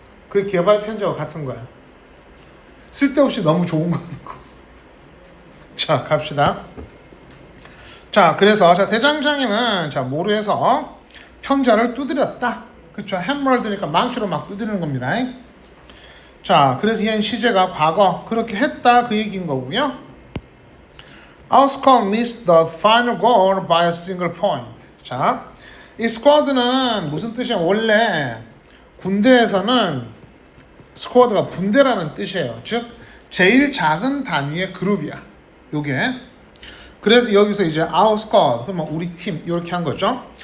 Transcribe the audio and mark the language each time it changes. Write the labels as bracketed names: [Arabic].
[Korean] 그 개발의 편자와 같은 거야. 쓸데없이 너무 좋은 거는 거. 자, 갑시다. 자, 그래서 자, 대장장이는 자, 모루에서 편자를 두드렸다. 그쵸? 햄머드니까 망치로 막 두드리는 겁니다. 자, 그래서 얘는 시제가 과거 그렇게 했다 그 얘기인 거고요. [English] Our squad missed the final goal by a single point. [Korean] 자, 이 스쿼드는 무슨 뜻이야? 원래 군대에서는 스쿼드가 분대라는 뜻이에요. 즉 제일 작은 단위의 그룹이야. 요게. 그래서 여기서 이제 [English] our squad [Korean] 그러면 우리 팀 이렇게 한 거죠.